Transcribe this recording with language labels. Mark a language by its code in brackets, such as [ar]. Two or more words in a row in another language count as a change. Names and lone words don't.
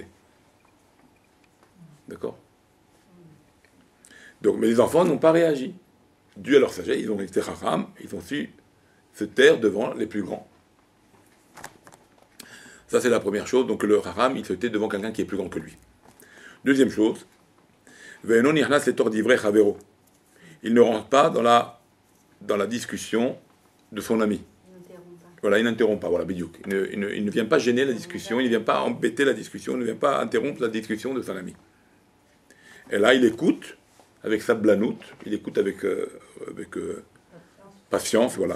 [fr] D'accord? Donc, mais les enfants n'ont pas réagi. Dû à leur sagesse, ils ont été chacham, ils ont su se taire devant les plus grands. Ça, c'est la première chose. Donc le chacham, il se tait devant quelqu'un qui est plus grand que lui. Deuxième chose, [he] ואינו נכנס לתוך דברי חברו. [fr] Il ne rentre pas dans la discussion de son ami. Voilà, il n'interrompt pas, voilà, bidiouk. Il ne vient pas gêner la discussion, il ne vient pas embêter la discussion, il ne vient pas interrompre la discussion de son ami. Et là, il écoute avec sa blanoute, il écoute avec patience, voilà.